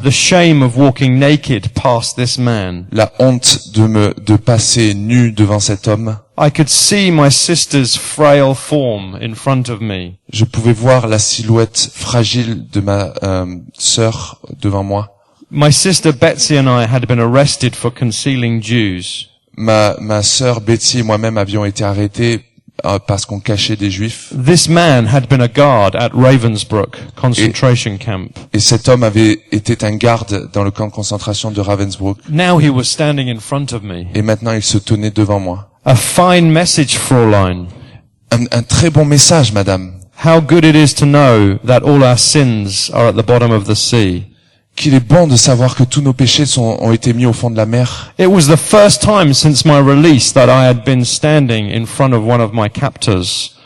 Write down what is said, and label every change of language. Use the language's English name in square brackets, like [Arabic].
[English] the shame of walking naked past this man. [French] la honte de passer nu devant cet homme. [English] I could see my sister's frail form in front of me. [French] Je pouvais voir la silhouette fragile de ma sœur devant moi. [English] My sister Betsy and I had been arrested for concealing Jews. [French] Ma sœur Betty et moi-même avions été arrêtés parce qu'on cachait des Juifs. [English] This man had been a guard at Ravensbrück concentration camp. [French] Et cet homme avait été un garde dans le camp de concentration de Ravensbrück. [English] Now he was standing in front of me. [French] Et maintenant, il se tenait devant moi. [English] A fine message, Fräulein. [French] Un très bon message, madame. [English] How good it is to know that all our sins are at the bottom of the sea. [French] Qu'il est bon de savoir que tous nos péchés ont été mis au fond de la mer. [English] It was the first time since my release that I had been standing in front of one of my captors.